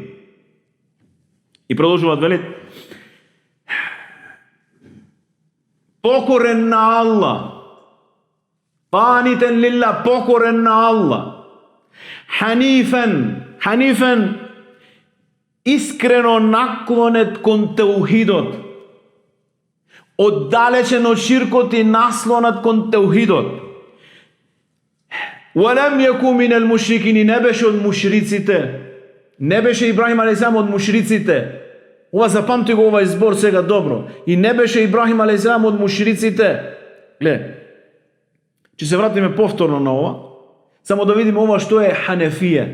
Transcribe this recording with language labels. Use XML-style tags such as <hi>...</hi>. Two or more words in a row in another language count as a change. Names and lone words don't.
<mk>И продолжуваат велит: покорен на Аллах,</mk> <ar>قانتا لله,</ar> <mk>покорен на Аллах, ханифен, искрено наклонет кон теухидот, оддалечен од ширкот и наслонат кон теухидот.</mk> <ar>ولم يك من المشركين,</ar> <mk>не беше од мушриците. Не беше Ибрахим алейхиссалам од мушриците. Ова запамти го овај збор сега добро. И не беше Ибрахим алейхиссалам од мушриците. Гле, ќе се вратиме повторно на ова, само да видиме ова што е ханафија.</mk>